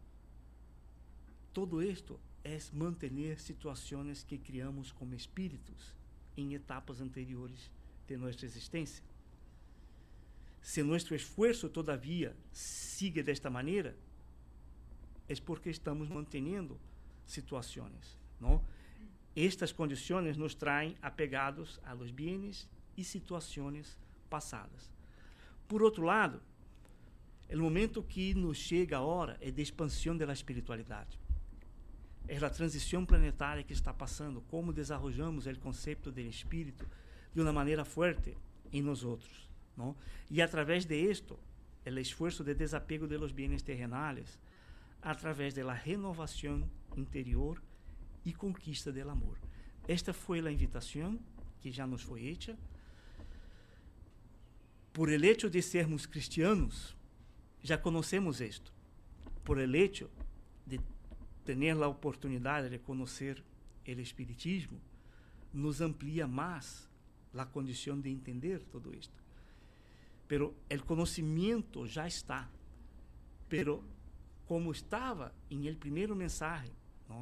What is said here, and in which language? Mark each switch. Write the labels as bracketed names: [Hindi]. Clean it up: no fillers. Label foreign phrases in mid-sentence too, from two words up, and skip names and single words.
[Portuguese] Todo isto é manter situações que criamos como espíritos em etapas anteriores de nossa existência. Se nosso esforço, todavia, siga desta maneira, é porque estamos mantendo situações, não? Estas condições nos traem apegados [Spanish] a los bienes [Portuguese] e situações passadas. Por outro lado, o momento que nos chega a hora é de expansão da espiritualidade. É a transição planetária que está passando, como desarrollamos o conceito do espírito de uma maneira forte em nós outros, não? E através de isto, o esforço de desapego [Spanish] de los bienes terrenales, [Portuguese] através da renovação interior e conquista do amor. Esta foi a invitação que já nos foi hecha. [Spanish] Por el hecho de sermos cristianos, [Portuguese] já conhecemos isto. [Spanish] Por el hecho [Portuguese] de ter a oportunidade de conhecer o espiritismo, nos amplia mais a condição de entender tudo isto. Pero o conhecimento já está. Pero como estava em el primeiro mensagem, não?